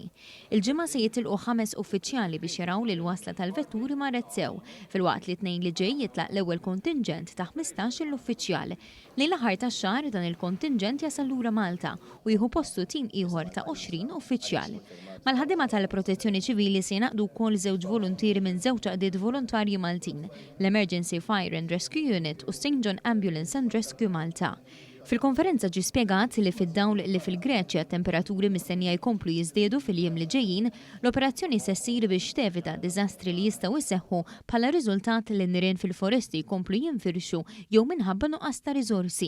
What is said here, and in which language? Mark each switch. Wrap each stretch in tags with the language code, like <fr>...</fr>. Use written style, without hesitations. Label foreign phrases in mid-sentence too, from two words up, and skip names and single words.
<mt>Il-ġimgħa se jitilqu 5 uffiċjali biex jaraw li l-wasla tal-vetturi ma retsew, filwaqt li tnejn li ġej jitlaq l-ewwel kontingent ta' 15 l-uffiċjal. Lejn l-aħħar tax-xahar dan il-kontingent jasal lura Malta u jieħu postu tim ieħor ta' 20 uffiċjal. Mal-ħaddiema tal-Protezzjoni Ċivili se jnaqdu wkoll żewġ voluntieri minn żewġ għaqdiet volontarji Maltin, l-Emergency Fire and Rescue Unit u St John Ambulance and Rescue Malta. Fil-konferenza ġi spjegat li fid-dawl li fil-Greċja temperaturi mistennija jkomplu jiżdiedu fil-jiem li ġejjin, l-operazzjoni se ssir biex tevita diżastri li jistgħu jseħħu bħala riżultat li n-nirien fil-foresti jkomplu jinfirxu jew minħabba nuqqas ta' riżorsi.</mt>